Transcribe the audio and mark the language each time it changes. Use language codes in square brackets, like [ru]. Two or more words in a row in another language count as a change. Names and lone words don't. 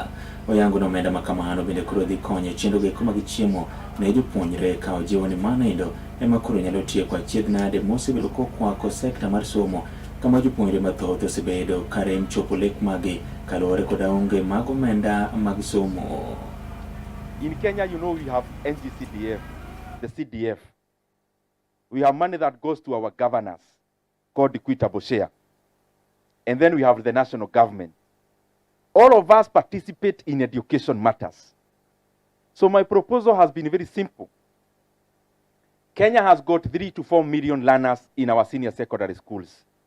[luo] Oyango no omenda makamano bende koro dhi konyo chenro go mag chiemo ne jopuonjre ka ojiwo ni manindo ema koro nyalo tieko achiedh nade mosebedo kokwako sekta mar somo kama jopuonjre mathoth osebedo karem chopo lek magi kaluwore koda onge mag omenda mag somo. [en] In Kenya, you know, we have NGCDF, the CDF. We have money that goes to our governors called equitable share. And then we have the national government. All of us participate in education matters. So my proposal has been very simple. Kenya has got 3 to 4 million learners in our senior secondary schools.